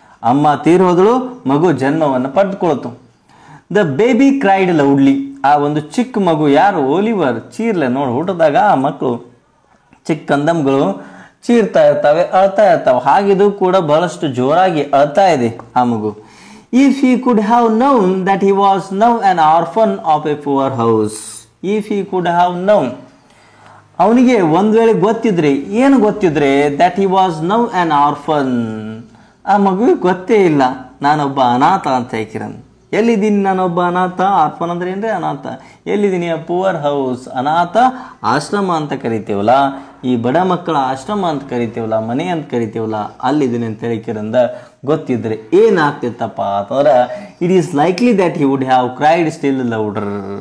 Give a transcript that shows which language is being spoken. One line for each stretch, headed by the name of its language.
Kannada: ಅಮ್ಮ ತೀರೋದಳು, ಮಗು ಜನ್ಮವನ್ನು ಪಡೆದುಕೊಳ್ತು.
English: The baby cried loudly.
Kannada: ಆ ಒಂದು ಚಿಕ್ಕ ಮಗು ಯಾರು? ಓಲಿವರ್ ಚೀರ್ಲೆ ನೋಡಿ. ಹುಟ್ಟಿದಾಗ ಆ ಮಕ್ಕಳು ಚಿಕ್ಕ ಕಂದಮ್ಗಳು ಚೀರ್ತಾ ಇರ್ತಾವೆ, ಅಳ್ತಾ ಇರ್ತಾವೆ. ಹಾಗಿದು ಕೂಡ ಬಹಳಷ್ಟು ಜೋರಾಗಿ ಅಳ್ತಾ ಇದೆ ಆ ಮಗು.
English: If he could have known that he was now an orphan of a poor house. If he could have known,
Kannada: ಅವನಿಗೆ ಒಂದು ವೇಳೆ ಗೊತ್ತಿದ್ರೆ, ಏನು ಗೊತ್ತಿದ್ರೆ,
English: that he was now an orphan.
Kannada: ಆ ಮಗುವಿಗೆ ಗೊತ್ತೇ ಇಲ್ಲ ನಾನೊಬ್ಬ ಅನಾಥ ಅಂತ ಹೇಳ್ಕಿರನ್. ಎಲ್ಲಿದ್ದೀನಿ ನಾನೊಬ್ಬ ಅನಾಥ, ಆರ್ಫನ್ ಅಂದ್ರೆ ಏನ್ರಿ ಅನಾಥ. ಎಲ್ಲಿದ್ದೀನಿ? ಪುವರ್ ಹೌಸ್, ಅನಾಥ ಆಶ್ರಮ ಅಂತ ಕರಿತೀವಲ್ಲ, ಈ ಬಡ ಮಕ್ಕಳ ಆಶ್ರಮ ಅಂತ ಕರಿತೀವಲ್ಲ, ಮನೆ ಅಂತ ಕರಿತೀವಲ್ಲ, ಅಲ್ಲಿದ್ದೀನಿ ಅಂತ ಹೇಳಿಕಿರಂದ ಗೊತ್ತಿದ್ರೆ ಏನಾಗ್ತಿತ್ತಪ್ಪ ಅಂತಂದ್ರೆ,
English: It is likely that he would have cried still louder.